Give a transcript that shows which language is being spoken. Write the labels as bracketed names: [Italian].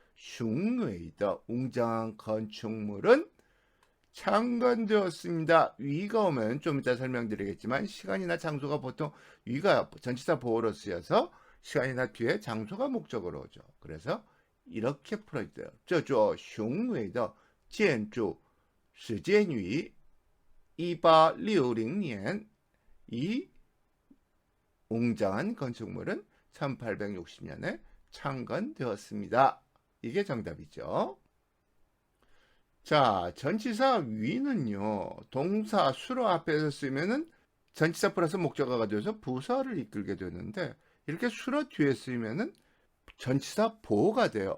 [Korean] 雄伟的 웅장한 건축물은 창건되었습니다. 위가 오면 좀 이따 설명드리겠지만 시간이나 장소가 보통 위가 전치사 보호로 쓰여서 시간이나 뒤에 장소가 목적어로 오죠. 그래서 이렇게 풀어있어요. [Chinese] 这座雄伟的建筑始建于1860년. [Korean] 이 웅장한 건축물은 1860년에 창건되었습니다. 이게 정답이죠. 자, 전치사 위는요, 동사 수로 앞에서 쓰면은 전치사 플러스 목적어가 되어서 부사를 이끌게 되는데, 이렇게 수로 뒤에 쓰면은 전치사 보호가 돼요.